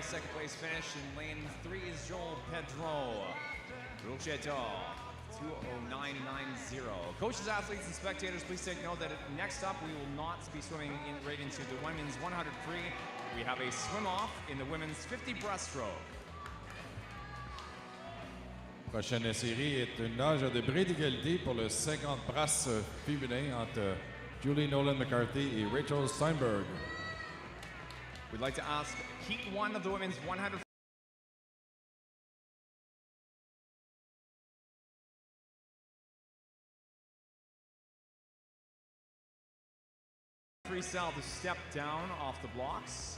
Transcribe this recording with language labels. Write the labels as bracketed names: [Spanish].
[English] Second place finish in lane 3 is Joel Pedro. Rocheto, 2:09.90. Coaches, athletes, and spectators, please take note that next up we will not be swimming right into the women's 100 free. We have a swim off in the women's 50 breaststroke. [French] Prochaine série est une nage de bris d'égalité pour le 50 brasses féminin entre Julie Nolan McCarthy et Rachel Steinberg. [English] We'd like to ask Heat 1 of the women's 100 freestyle to step down off the blocks.